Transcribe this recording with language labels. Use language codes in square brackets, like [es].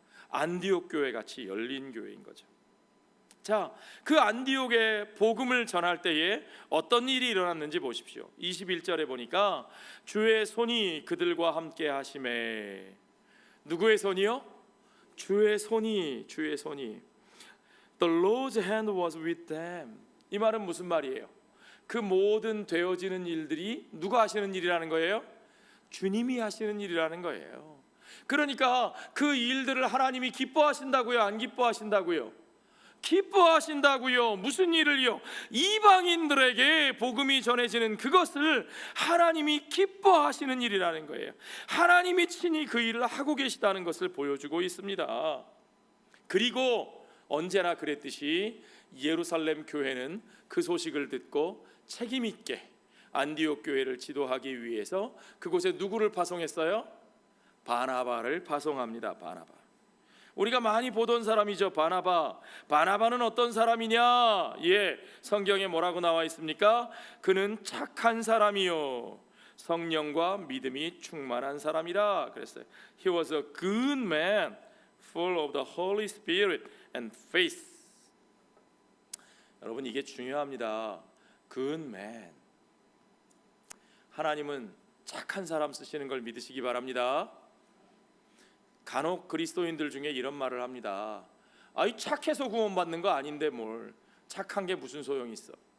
[ko] 안디옥 교회 같이 열린 교회인 거죠. 자, 그 안디옥에 복음을 전할 때에 어떤 일이 일어났는지 보십시오. 21절에 보니까 주의 손이 그들과 함께 하심에. 누구의 손이요? 주의 손이. [en] The Lord's hand was with them. [ko] 이 말은 무슨 말이에요? 그 모든 되어지는 일들이 누가 하시는 일이라는 거예요? 주님이 하시는 일이라는 거예요. 그러니까 그 일들을 하나님이 기뻐하신다고요? 안 기뻐하신다고요? 기뻐하신다고요. 무슨 일을요? 이방인들에게 복음이 전해지는 그것을 하나님이 기뻐하시는 일이라는 거예요. 하나님이 친히 그 일을 하고 계시다는 것을 보여주고 있습니다. 그리고 언제나 그랬듯이 예루살렘 교회는 그 소식을 듣고 책임 있게 안디옥 교회를 지도하기 위해서 그곳에 누구를 파송했어요? 바나바를 파송합니다. 바나바. 우리가 많이 보던 사람이죠. 바나바는 어떤 사람이냐? 성경에 뭐라고 나와 있습니까? 그는 착한 사람이요 성령과 믿음이 충만한 사람이라 그랬어요. [en] He was a good man, full of the Holy Spirit and faith. [ko] 여러분, 이게 중요합니다. [en] good man. [ko] 하나님은 착한 사람 쓰시는 걸 믿으시기 바랍니다. 간혹 그리스도인들 중에 이런 말을 합니다. 착해서 구원받는 거 아닌데 뭘 착한 게 무슨 소용이 있어?